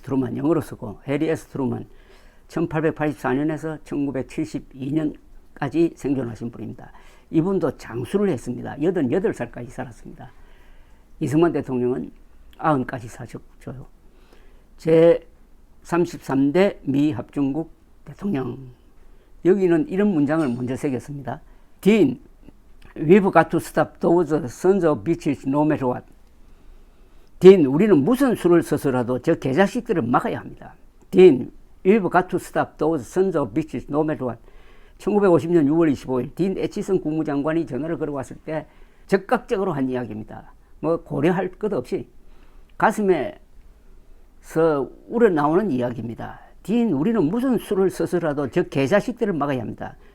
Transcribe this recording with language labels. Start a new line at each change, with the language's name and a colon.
Korean: 트루만 영어로 쓰고 해리 S. 트루만 1884년에서 1972년까지 생존하신 분입니다. 이분도 장수를 했습니다. 88살까지 살았습니다. 이승만 대통령은 90까지 사셨죠. 제 33대 미합중국 대통령. 여기는 이런 문장을 먼저 새겼습니다.
English: Dean, we've got to stop those sons of bitches no matter what.
Korean: Dean, 우리는 무슨 수를 써서라도 저 개자식들을 막아야 합니다.
English: Dean, we've got to stop those sons of bitches no matter what.
Korean: 1950년 6월 25일 딘 애치슨 국무장관이 전화를 걸어왔을 때 적극적으로 한 이야기입니다. 뭐 고려할 것 없이 가슴에서 우러나오는 이야기입니다. 딘, 우리는 무슨 수를 써서라도 저 개자식들을 막아야 합니다.